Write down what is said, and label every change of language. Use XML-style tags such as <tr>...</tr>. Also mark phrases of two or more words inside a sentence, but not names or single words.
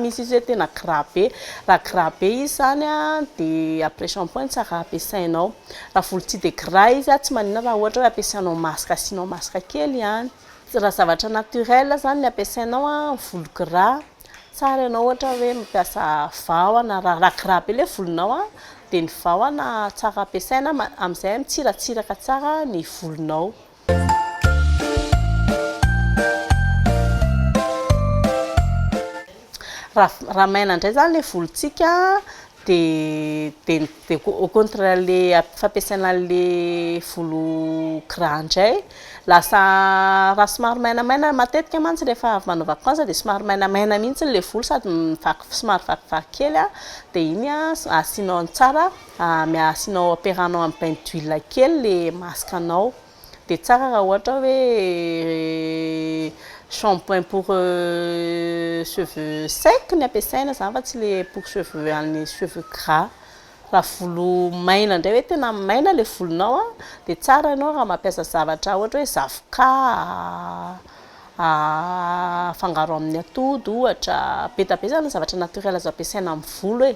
<mg>misy izy hoe tena gras be raha gras be izy zany dia</mg> <fr>après shampoing</fr> <mg>tsara ampiasainao raha volo tsy dia gras izy tsy manina raha ohatra hoe ampiasainao masaka asianao masaka kely ihany raha zavatra naturel zany ny ampiasainao volo gras tsara ianao ohatra hoe mampiasa vahona raha gras be ilay volonao dia ny vahona tsara ampiasaina amin'izay mitsiratsiraka tsara ny volonao. Raha maina indray zany ilay volontsika dia</mg> <fr>au contraire</fr> <mg>le fampiasaina le volo gras indray lasa raha somary mainamaina matetika mantsy rehefa avy manao vakansa dia somary mainamaina mihitsy ilay volo sady somary vakivaky kely dia iny asianao tsara asianao ampiarahanao amin'ny</mg> <fr>bain d'huile</fr> <mg>kely le masikanao dia tsara raha ohatra hoe</mg> <fr>shampoing pour cheveux secs</fr> <mg>ny ampiasaina zany fa tsy le</mg> <fr>pour cheveux</fr> <mg>an'ny</mg> <fr>cheveux gras.</fr> <mg>Raha volo maina indray hoe tena maina ilay volonao dia tsara ianao raha mampiasa zavatra ohatra hoe zavoka afangaro amin'ny atody ohatra betabezana zavatra naturel azo ampiasaina amin'ny volo e.</mg>